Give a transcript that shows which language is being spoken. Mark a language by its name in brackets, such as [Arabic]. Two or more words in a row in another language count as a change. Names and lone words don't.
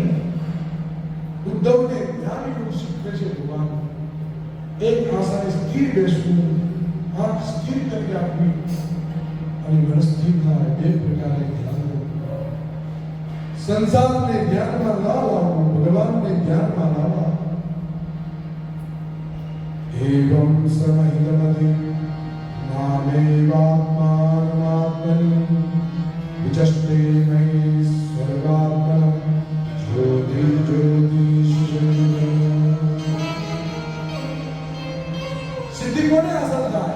[Gujarati] ઉદ્ધવને જ્ઞાન યોગ શીખવે છે ભગવાન. એક આસાને સ્થિર બેસવું, આંખ સ્થિર કરી આપવી અને મન સ્થિર થાય. બે પ્રકારે ધ્યાન રાખવું. સંસારને ધ્યાનમાં લાવવું, ભગવાનને ધ્યાનમાં લાવવા. [Sanskrit] एवं समहितमति मामेवात्मात्मनि विचष्टे मयि स्वर्गात्मनं ज्योति सिद्धि [Gujarati] કોને હાસિલ [Sanskrit] થાય?